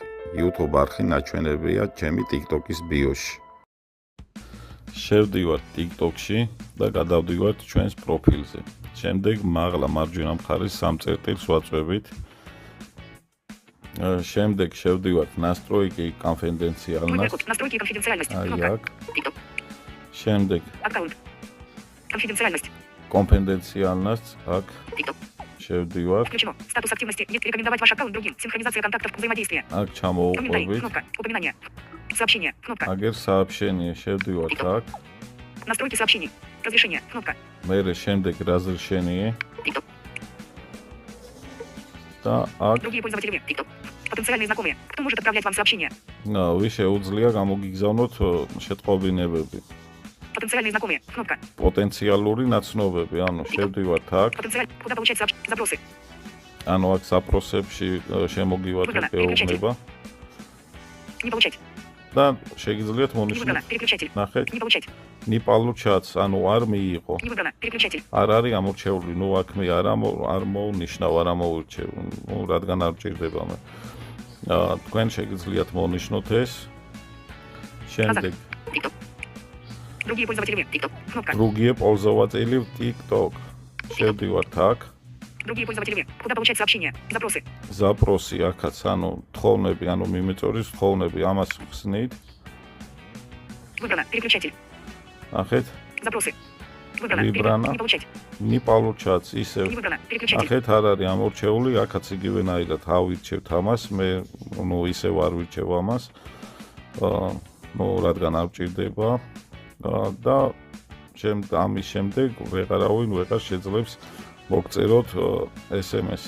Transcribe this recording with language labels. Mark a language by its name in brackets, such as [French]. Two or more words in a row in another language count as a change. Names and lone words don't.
[Georgian] YouTube არხი ნაჩვენებია ჩემი TikTok-ის ბიოში. შევდივართ TikTok-ში და გადავდივართ ჩვენს პროფილზე. შემდეგ მაღლა მარჯვენა მხარეს 3 წერტილს ვაწვევით. შემდეგ შევდივართ [Russian] настройки конфиденциальность. Настройки конфиденциальности. [Georgian] შემდეგ [Russian] аккаунт. Конфиденциальность. Конфиденциальность. [Georgian] აქ შევდივართ. [Russian] Включено. Статус активности. Нет, рекомендовать ваш аккаунт другим. Синхронизация контактов, взаимодействие. [Georgian] აქ ჩამოვუყვებით. [Russian] Кнопка. Упоминание. Сообщение. Кнопка. [Georgian] აგერ сообщение შევდივართ აქ. [Russian] Настройки сообщений. Разрешение. Кнопка. [Georgian] მერე შემდეგ разрешение. და აქ [Russian] Другие пользователи. TikTok. Потенциальные знакомые. Кто может отправлять вам сообщения? [Georgian] ვის შეუძლია გამოგიგზავნოთ შეტყობინებები. [Russian] Потенциальные знакомые. Кнопка. [Georgian] Потенциალური ნაცნობები, შევდივართ აქ. [Russian] Куда получать запросы? [Georgian] აქ запросებში შემოგივართ ეუბნება. [Russian] Не получать. [Georgian] და შეგიძლიათ მონიშნოთ. [Russian] Переключатель. [Georgian] ნახეთ. [Russian] Не получать. не получается, [Georgian] არ მიიღო. [Russian] Не выбрано. Переключатель. [Georgian] არ არის ამორჩეული, აქ მე არ მოუნიშნავ, არ ამოურჩევ, რადგან არ ჭირდება მე. თქვენ შეგიძლიათ მონიშნოთ ეს. შემდეგ [Russian] Другие пользователи. TikTok. Кнопка. Другие пользователи в TikTok. [Georgian] შევდივართ აქ. [Russian] Другие пользователи. Куда получать сообщения? Запросы. [Georgian] Запросы აქაც, თხოვნები, მიმეწორის თხოვნები, ამას ხსნით. [Russian] Выбрано. Переключатель. [Georgian] ნახეთ. [Russian] Запросы. Выбрано. Выбрано. Не получать. не получается, ისევ. Не выбрано. Переключатель. [Georgian] ნახეთ, არ არის ამორჩეული, აქაც იგივენაირად ავირჩევთ ამას, მე ისევ არ ვირჩევ ამას. რადგან არ ჭირდება. და ამის შემდეგ ვეღარავინ შეძლებს მოგწეროთ SMS-ი.